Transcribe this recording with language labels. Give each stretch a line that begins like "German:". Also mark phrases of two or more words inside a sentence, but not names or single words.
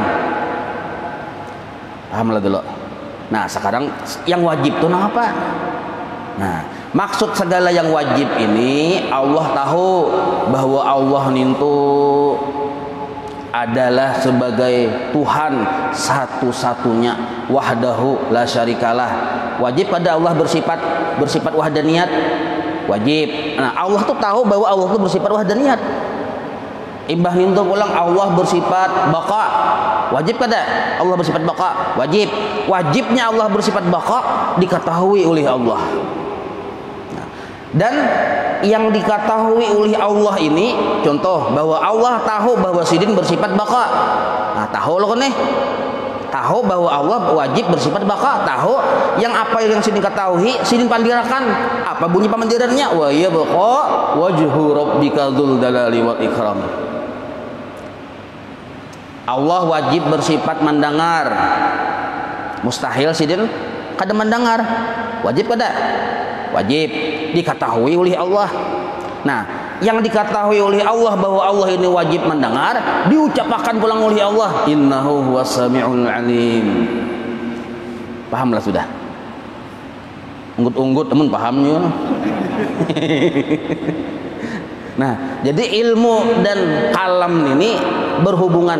Banjar: Pahamlah dulu. Nah, sekarang yang wajib itu apa? Nah, maksud segala yang wajib ini Allah tahu bahwa Allah itu adalah sebagai Tuhan satu-satunya,
Arabic: وحده لا شريك له.
Banjar: Wajib pada Allah bersifat wahdaniyat, wajib. Nah, Allah tuh tahu bahwa Allah itu bersifat wahdaniyat. Imbah nintu pulang Allah bersifat baqa, wajib kada Allah bersifat baqa? Wajib. Wajibnya Allah bersifat baqa diketahui oleh Allah. Dan yang diketahui oleh Allah ini, contoh bahwa Allah tahu bahwa sidin bersifat baqa. Nah, tahu loh nih, tahu bahwa Allah wajib bersifat baqa, tahu. Yang apa yang sidin ketahui, sidin pandirakan. Apa bunyi pamandirannya?
Arabic: ويبقى وجه ربك ذو الجلال والإكرام.
Banjar: Allah wajib bersifat mendengar. Mustahil sidin kada mendengar. Wajib kada? Wajib, diketahui oleh Allah. Nah, yang diketahui oleh Allah bahwa Allah ini wajib mendengar, diucapkan pulang oleh Allah,
Arabic: إنه هو السميع العليم.
Banjar: Pahamlah sudah. Unggut-unggut teman pahamnya. Nah, jadi ilmu dan kalam ini berhubungan.